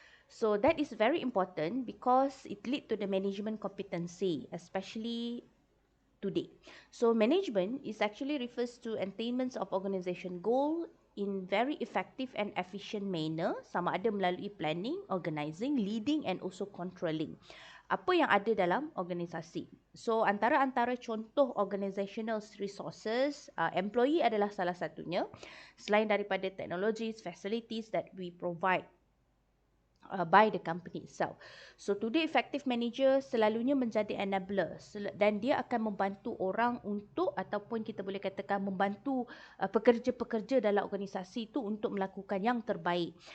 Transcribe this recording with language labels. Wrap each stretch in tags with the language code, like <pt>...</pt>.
<en>So that is very important because it lead to the management competency, especially today. So management is actually refers to attainments of organization goal in very effective and efficient manner,</en> <ms>sama ada melalui</ms> <en>planning, organizing, leading and also controlling.</en> <ms>Apa yang ada dalam organisasi. So antara contoh</ms> <en>organizational resources,</en> <ms>employee adalah salah satunya. Selain daripada</ms> <en>technologies, facilities that we provide by the company itself. So today effective manager</en> <ms>selalunya menjadi enabler dan dia akan membantu orang untuk, ataupun kita boleh katakan membantu pekerja-pekerja dalam organisasi itu untuk melakukan yang terbaik.</ms>